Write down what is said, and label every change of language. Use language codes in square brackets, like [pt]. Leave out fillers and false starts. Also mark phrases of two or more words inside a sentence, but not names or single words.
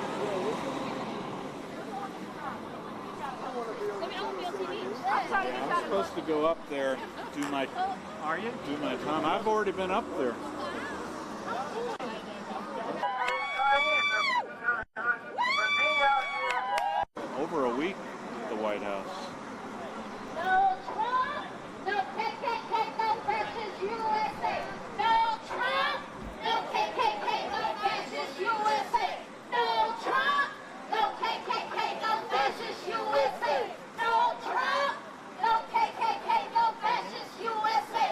[en] I'm supposed to go up there, do my time. I've already been up there. Over a week at the White House. No Trump, no KKK, no fascist USA. No Trump, no KKK, no fascist USA. No Trump, no KKK, no fascist USA. No Trump, no KKK, no fascist USA.